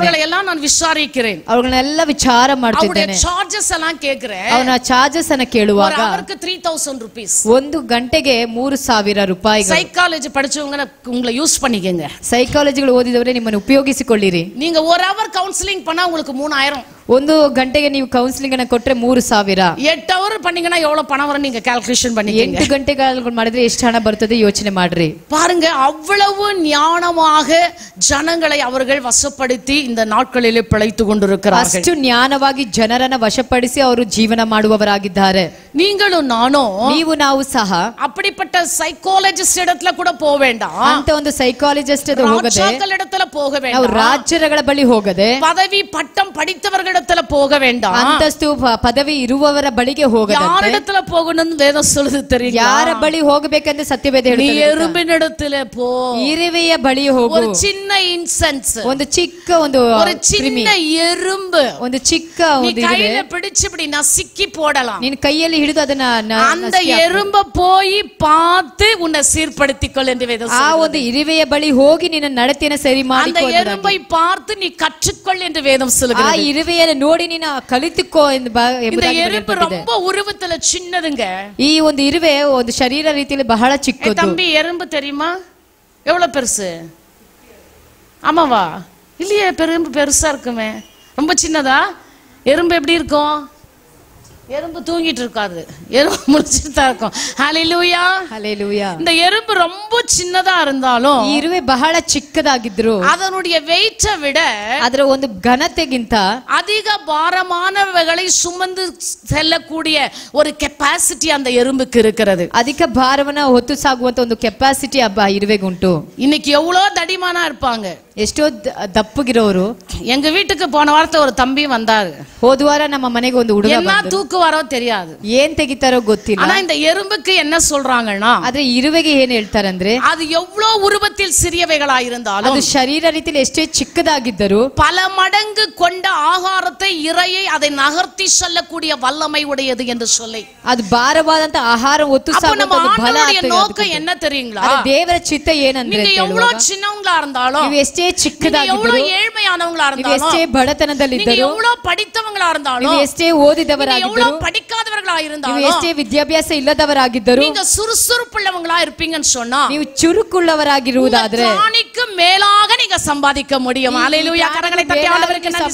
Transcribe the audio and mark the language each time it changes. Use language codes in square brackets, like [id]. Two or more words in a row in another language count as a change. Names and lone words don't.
[ta] ಅವங்களை எல்லாம் நான் விசாரிக்கிறேன். [kn] ಅವಗಳನ್ನೆಲ್ಲ ವಿಚಾರ ಮಾಡ್ತಿದ್ದೇನೆ. ಅವರ ಚಾರ್ಜಸ್ ಎಲ್ಲ ಕೇಳ್கிறேன். ಅವನ ಚಾರ್ಜಸ್ ಅನ್ನು ಕೇಳುವಾಗ [ta] ஒரு அவருக்கு 3000 rupees. [kn] ಒಂದು ಗಂಟೆಗೆ 3000 ರೂಪಾಯಿಗಳು. [ta] ಸೈಕಾಲಜಿ படிச்சவங்க உங்களை யூஸ் பண்ணிக்கங்க. [kn] ಸೈಕಾಲಜಿಗಳು ಓದಿದವರೇ ನಿಮ್ಮನ್ನು ಉಪಯೋಗಿಸಿಕೊಳ್ಳಿರಿ. [ta] நீங்க ஒரு அவர் கவுன்சிலிங் பண்ணா உங்களுக்கு 3000. [kn] ಒಂದು ಗಂಟೆಗೆ ನೀವು ಕೌನ್ಸಿಲಿಂಗ್ ಅನ್ನು ಕೊಟ್ರೆ 3000. [ta] 8 ಅವರ್ பண்ணீங்கன்னா எவ்வளவு பணம் வரும் நீங்க கால்குலேஷன் பண்ணிக்கங்க. [kn] 8 ಗಂಟೆಗಳು ಮಾಡಿದ್ರೆ ಎಷ್ಟು ಹಣ ಬರ್ತದೆ ಯೋಚನೆ ಮಾಡ್ರಿ. [ta] பாருங்க அவ்வளவு ஞானமாக ஜனங்களை அவர்கள் வசப்படுத்தி இந்த நாட்களிலே பிழைத்து கொண்டிருக்கிறார்கள். [kn] ಅಷ್ಟು ಜ್ಞಾನವಾಗಿ ಜನರನ್ನ ವಶಪಡಿಸಿ ಅವರು ಜೀವನ ಮಾಡುವವರಾಗಿದ್ದಾರೆ. [ta] நீங்களும் நானும், [kn] ನೀವು ನಾವು ಸಹ [ta] அப்படிப்பட்ட சைக்காலஜிஸ்ட் இடத்துல கூட போக வேண்டாம். [kn] ಅಂತ ಒಂದು ಸೈಕಾಲಜಿಸ್ಟ್ ಹೋಗದೆ, [ta] ராஜாக்கள் இடத்துல போக வேண்டாம். [kn] ನಾವು ರಾಜ್ಯಗಳ ಬಳಿ ಹೋಗದೆ, [ta] பதவி பட்டம் படித்தவர்கள் இடத்துல போக வேண்டாம். [kn] ಅಂತಸ್ತು ಪದವಿ ಇರುವವರ ಬಳಿಗೆ ಹೋಗದೆ, [ta] யார் இடத்துல போகணும்னு வேதம் சொல்லுது தெரியுமா? [kn] ಯಾರ ಬಳಿ ಹೋಗಬೇಕೆಂದು ಸತ್ಯವೇದ ಹೇಳುತ್ತದೆ. [ta] நீ எறும்பின் இடத்துல போ, [kn] ಇರುವೆಯ ಬಳಿ ಹೋಗು. [ta] ஒரு சின்ன இன்சென்ஸ், [kn] ಒಂದು ಚಿಕ್ಕ ಒಂದು [ta] சின்ன எறும்பு, [kn] ಒಂದು ಚಿಕ್ಕ [ta] ಒಂದು கையில பிடிச்சு இப்படி நசுக்கி போடலாம். [kn] ನೀನು ಕೈಯಲ್ಲಿ ಹಿಡಿದು ಅದನ್ನ [ta] அந்த எறும்ப போய் பார்த்து உன்னை சீர்படுத்திக்கொள் என்று வேதம் சொல்லுது. [kn] ಆ ಒಂದು ಇರುವೆಯ ಬಳಿ ಹೋಗಿ ನಿನ್ನ ನಡತೆಯನ್ನು ಸರಿ ಮಾಡಿಕೊ. [ta] அந்த எறும்பை பார்த்து நீ கற்றுக்கொள் என்று வேதம் சொல்லுகிறது. [kn] ಆ ಇರುವೆಯನ್ನು ನೋಡಿ ನೀನು ಕಲಿತುಕೋ ಎಂದು [ta] இந்த எறும்பு ரொம்ப உருவத்துல சின்னதுங்க. [kn] ಈ ಒಂದು ಇರುವೆ ಒಂದು ಶರೀರ ರೀತಿಯಲ್ಲಿ ಬಹಳ ಚಿಕ್ಕದು. [ta] தம்பி எறும்பு தெரியுமா எவ்வளவு பெருசு? ஆமாவா? இல்லையே, எறும்பு பெருசா இருக்குமே. ரொம்ப சின்னதா? எறும்பு எப்படி இருக்கும்? எறும்பு தூங்கிட்டு இருக்காது, எறும்பு முடிச்சிட்டு தான் இருக்கும். ஹalleluya, ஹalleluya. இந்த எறும்பு ரொம்ப சின்னதா இருந்தாலும் [kn] ಈ ಇರುವೆ ಬಹಳ ಚಿಕ್ಕದಾಗಿದ್ರು [ta] அதனுடைய வெயிட்டை விட [kn] ಅದರ ಒಂದು ಘನತೆಗಿಂತ [ta] அதிக பாரமானவைகளை சுமந்து செல்லக்கூடிய ஒரு கெபாசிட்டி அந்த எறும்புக்கு இருக்கிறது. [kn] ಅಧಿಕ ಭಾರವನ್ನ ಹೊತ್ತು ಸಾಗುವಂತ ಒಂದು ಕೆಪಾಸಿಟಿ ಆ ಇರುವೆಗುಂಟು. [ta] இன்னைக்கு எவ்வளவு தடிமானா இருப்பாங்க, [kn] ಎಷ್ಟೋ ದಪ್ಪಗಿರೋರು. [ta] எங்க வீட்டுக்கு போன வாரத்துல ஒரு தம்பி வந்தாரு. [kn] ಹೋದ ವಾರ ನಮ್ಮ ಮನೆಗೆ ಒಂದು ಹುಡುಗ ಬಂದ. [ta] என்ன தூக்குவாரோ தெரியாது, [kn] ಏನ್ ತೆಗಿತಾರೋ ಗೊತ್ತಿಲ್ಲ. [ta] ஆனா இந்த எறும்புக்கு என்ன சொல்றாங்கன்னா, [kn] ಆದ್ರೆ ಇರುವೆಗೆ ಏನ್ ಹೇಳ್ತಾರಂದ್ರೆ, [ta] அது எவ்வளவு உருவத்தில் சிறியவைகளா இருந்தாலும், [kn] ಅದು ಶರೀರ ರೀತಿಯಲ್ಲಿ ಎಷ್ಟೇ ಚಿಕ್ಕದಾಗಿದ್ದರೂ [ta] பல மடங்கு கொண்ட ஆகாரத்தை இறையை அதை நகர்த்தி செல்லக்கூடிய வல்லமை உடையது என்று சொல்லி, [kn] ಅದು ಭಾರವಾದಂತ ಆಹಾರ ಹೊತ್ತು ಸಾಗುವಂತ ಬಲ. [ta] நோக்கம் என்ன தெரியுங்களா? [kn] ದೇವರ ಚಿತ್ತ ಏನಂದ್ರೆ, [ta] நீங்க எவ்வளவு சின்னவங்களா இருந்தாலும், [kn] ನೀವು ಎಷ್ಟೇ ಚಿಕ್ಕದಾಗಿದ್ದರೂ, [ta] எவ்வளவு ஏழ்மையானவங்களா [kn] ನೀವು [ta] இருந்தாலும், [kn] ಎಷ್ಟೇ ಬಡತನದಲ್ಲಿದ್ದರೂ, [ta] எவ்வளவு படித்தவங்களா இருந்தாலும், [kn] ನೀವು ಎಷ್ಟೇ ಓದಿದವರಾಗಿದ್ದರೂ, [ta] படிக்காதவர்களா இருந்தாலும், [kn] ನೀವು ಎಷ್ಟೇ ವಿದ್ಯಾಭ್ಯಾಸ ಇಲ್ಲದವರಾಗಿದ್ದರೂ, [ta] நீங்க சுறுசுறுப்புள்ளவங்களா இருப்பீங்கன்னு சொன்னா, [kn] ನೀವು ಚುರುಕುಳ್ಳವರಾಗಿರುವುದಾದ್ರೆ [ta] ஞானிக்கு மேலாக நீங்க சம்பாதிக்க முடியும். ஹalleluya, கரங்களை தட்டி ஆண்டவருக்கு நன்றி